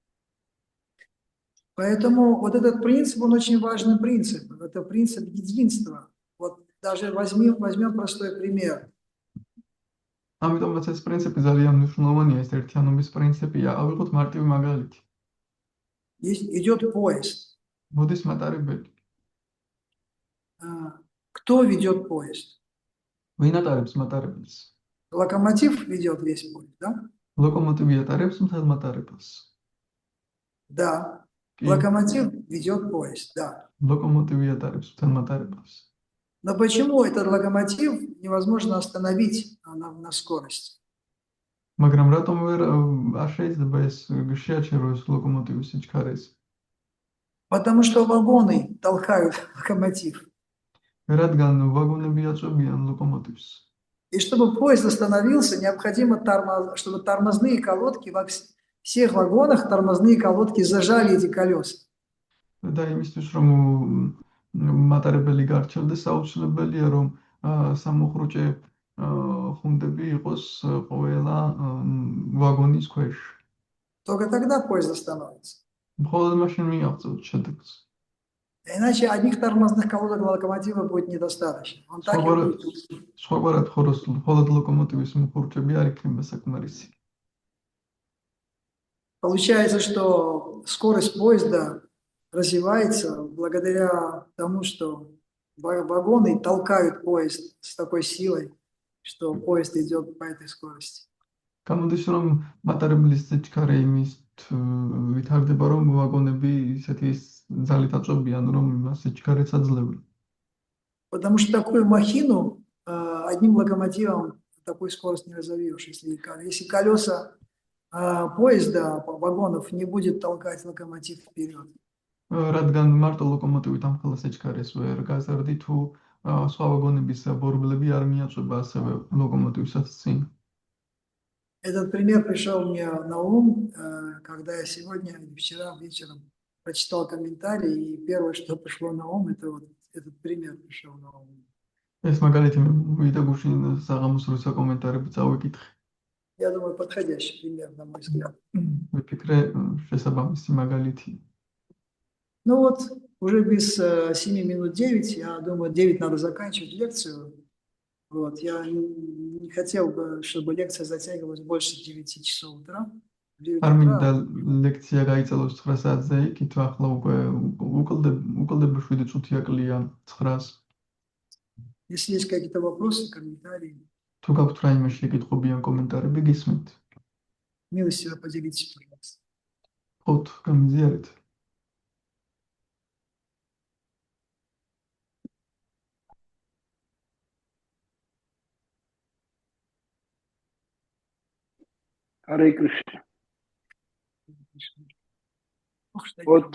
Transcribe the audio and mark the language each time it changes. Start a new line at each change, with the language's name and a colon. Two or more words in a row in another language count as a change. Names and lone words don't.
Russian: Поэтому вот этот принцип, он очень важный принцип. Это принцип единства. Вот даже возьмем простой пример.
Georgian: ამიტომაც ეს პრინციპი ძალიან მნიშვნელოვანია, ეს ერთიანობის პრინციპია. ავიღოთ მარტივი მაგალითი.
Russian: Идет поезд.
Georgian: მოდის მატარებელი.
Russian: Кто ведет поезд?
Georgian: ვინ ატარებს მატარებელს?
Russian: Локомотив ведет весь поезд, да?
Georgian: ლოკომოტივი ატარებს მთელ მატარებელს.
Russian: Да. Локомотив ведет поезд, да.
Georgian: ლოკომოტივი ატარებს მთელ მატარებელს.
Russian: Но почему этот локомотив невозможно остановить на скорости?
Georgian: მაგრამ რატომ არ შეიძლება ეს შეაჩერო ეს ლოკომოტივის სიჩქარეს?
Russian: Потому что вагоны толкают локомотив.
Georgian: რადგან ვაგონები აწვევიან ლოკომოტივს.
Russian: И чтобы поезд остановился, необходимо, чтобы тормозные колодки, во всех вагонах тормозные колодки зажали эти колеса.
Georgian: და იმისთვის რომ მატარებელი გარჩევდეს, აუცილებელია რომ სამოხრუჭე ხუნდები იყოს ყველა ვაგონის ქვეშ.
Russian: Только тогда поезд остановится.
Georgian: მხოლოდ მაშინ მიაღწევთ შედეგს.
Russian: Иначе одних тормозных колодок локомотива будет недостаточно. Он так и будет.
Georgian: სხვაგვარად მხოლოდ ლოკომოტივის მოხურჭები არ იქნება საკმარისი.
Russian: Получается, что скорость поезда развивается благодаря тому, что вагоны толкают поезд с такой силой, что поезд идет по этой скорости.
Georgian: გამოდის რომ მატარებლის სიჩქარე იმის ვითარდება რომ ვაგონები ისეთი ძალით აწვევიან რომ იმას სიჩქარეც აძლევენ.
Russian: Потому что такую махину одним локомотивом такой скорость не разовьешь. Если колеса поезда, вагонов не будет толкать локомотив вперед.
Georgian: რადგან მარტო ლოკომოტივით ამ ხელას სიჩქარეს ვერ გაზარდი თუ სხვა ვაგონების ბორბლები არ მიაწვება ასევე ლოკომოტივსაც წინ.
Russian: Этот пример пришел мне на ум, когда я сегодня или вчера вечером прочитал комментарий, и первое, что пришло на ум, это вот этот пример пришел на ум.
Georgian: ეს მაგალითი მივიდა გუშინ საღამოს როცა კომენტარები წავიკითხე.
Russian: Я думаю, подходящий пример, на мой взгляд.
Georgian: ვიფიქრე შესაბამისი მაგალითი.
Russian: Ну вот, уже без 7 минут 9, я думаю, 9 надо заканчивать лекцию. Вот, я не хотел бы, чтобы лекция затягивалась больше 9 часов утра.
Georgian: არ მინდა ლექცია გაიწელოს 9 საათზე იქით, ახლა უკვე უკლდება 7 წუთი აკლია 9-ს.
Russian: Если есть какие-то вопросы, комментарии,
Georgian: თუ გაქვთ რაიმე შეკითხვები ან კომენტარები, გისმენთ.
Russian: милостиво поделитесь, пожалуйста.
Georgian: ხოთ, გამიზიარეთ.
Russian: Харе Кришна. Ох, что